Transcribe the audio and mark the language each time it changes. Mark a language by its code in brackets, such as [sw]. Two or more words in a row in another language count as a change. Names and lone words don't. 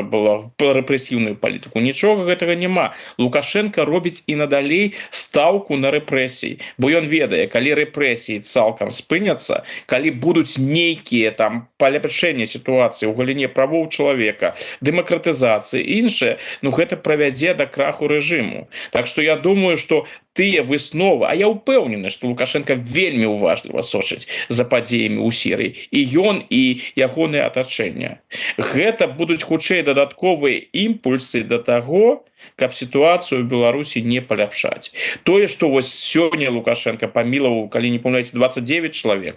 [be] было рэпрэсіўную палітыку нічога гэтага няма Лукашенко робіць і надалей стаўку на рэпрэсіі бо ён ведае калі рэпрэсіі цалкам спыняцца калі будуць нейкія там паляпшэнне сітуацыі ў галіне правоў чалавека дэмакратызацыі іншае ну гэта правядзе да краху рэжыму [ru] так что [be] я думаю что тыя высновы а я ўпэўнены что Лукашенко вельмі уважліва сочыць за падзеямі ў Сірыі і ён і ягонае атачэнне гэта будуць хутчэй дадатковыя імпульсы да таго каб сітуацыю ў Беларусі не паляпшаць тое что вось сёння Лукашенко памілаваў калі не памыляюсь 29 чалавек